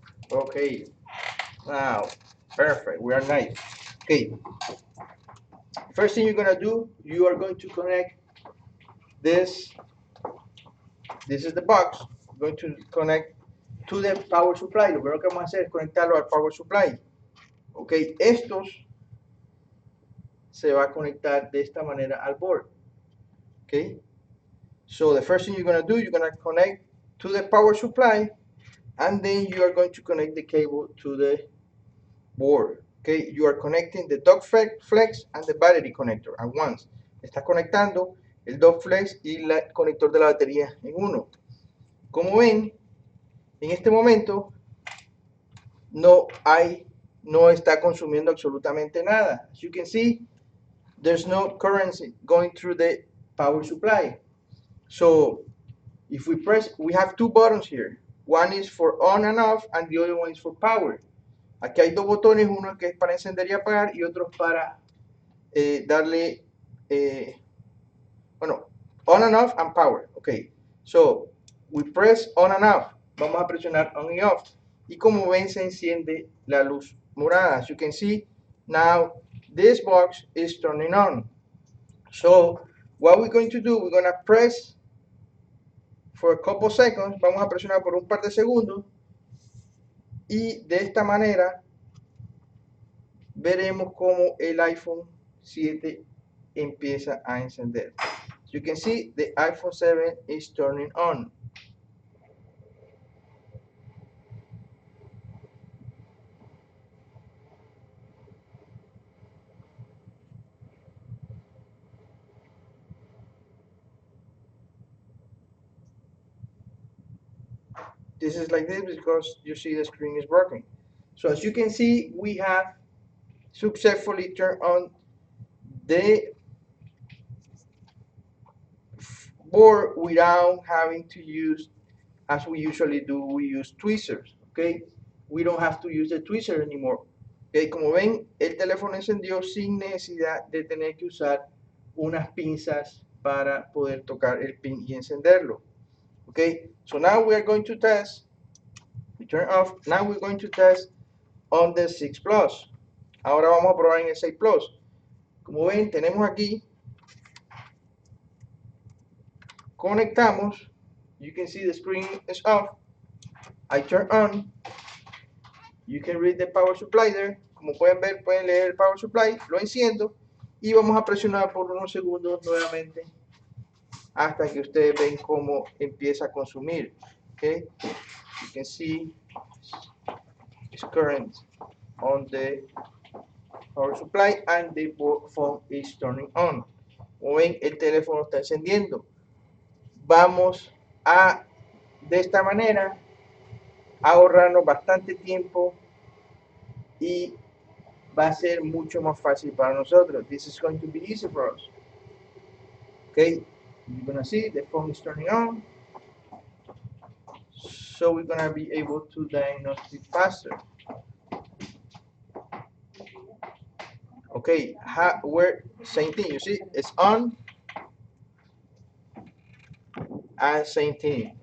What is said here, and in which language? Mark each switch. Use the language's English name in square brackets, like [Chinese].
[English] Okay, now, perfect, we are nice. Okay, first thing you're gonna do, you are going to connect this. This is the box. You're going to connect to the power supply. [Spanish] Lo primero que vamos a hacer es conectarlo al power supply. Ok, estos se va a conectar de esta manera al board. [English] Okay, so the first thing you're going to do, you're going to connect to the power supply, and then you are going to connect the cable to the board. Okay, you are connecting the dock flex and the battery connector at once. [Spanish] Estás conectando el dock flex y el conector de la batería en uno. Como ven, en este momento no está consumiendo absolutamente nada. [English] As you can see, there's no current going through the power supply. So if we press, we have two buttons here. One is for on and off, and the other one is for power. [Spanish] Aquí hay dos botones, uno que es para encender y apagar y otro para darle, bueno, [English] on and off and power. Okay, so we press on and off. [Spanish] Vamos a presionar on y off. Y como ven, se enciende la luz morada. [English] As you can see, now this box is turning on. So what we're going to do, we're going to press for a couple seconds. [Spanish] Vamos a presionar por un par de segundos. Y de esta manera veremos cómo el iPhone 7 empieza a encender. [English] As you can see, the iPhone 7 is turning on. This is like this because you see the screen is working. So as you can see, we have successfully turned on the board without having to use, as we usually do, we use tweezers. Okay, we don't have to use the tweezer anymore. [Spanish] Okay, como ven, el teléfono encendió sin necesidad de tener que usar unas pinzas para poder tocar el pin y encenderlo. [English] Okay, so now we are going to test. We turn off. Now we're going to test on the 6 Plus. [Spanish] Ahora vamos a probar en el 6 Plus. Como ven, tenemos aquí, conectamos. [English] You can see the screen is off. I turn on. You can read the power supply there. [Spanish] Como pueden ver, pueden leer el power supply. Lo enciendo y vamos a presionar por unos segundos nuevamente hasta que ustedes ven cómo empieza a consumir. [English] Okay, you can see it's current on the power supply and the phone is turning on. [Spanish] Como ven, el teléfono está encendiendo. Vamos a, de esta manera, ahorrarnos bastante tiempo y va a ser mucho más fácil para nosotros. [English] This is going to be easy for us. Okay, you're gonna see the phone is turning on, so we're gonna be able to diagnose it faster. Okay, same thing. You see, it's on and same thing.